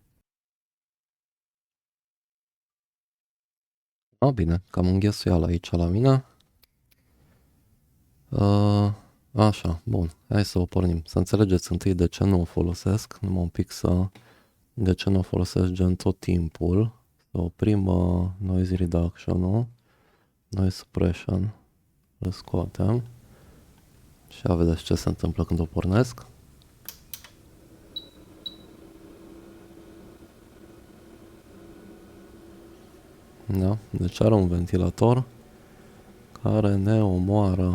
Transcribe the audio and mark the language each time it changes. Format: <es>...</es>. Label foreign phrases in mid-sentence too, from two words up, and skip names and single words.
<ro>Bine, cam înghesuială aici la mine. Așa, bun. Hai să o pornim. Să înțelegeți întâi de ce nu o folosesc. Numai un pic de ce nu o folosesc gen tot timpul. Să oprim</ro> <en>noise reduction-ul. Noise suppression.</en> <ro>Îl scoatem. Și a vedeți ce se întâmplă când o pornesc. Da? Deci are un ventilator care ne omoară.</ro>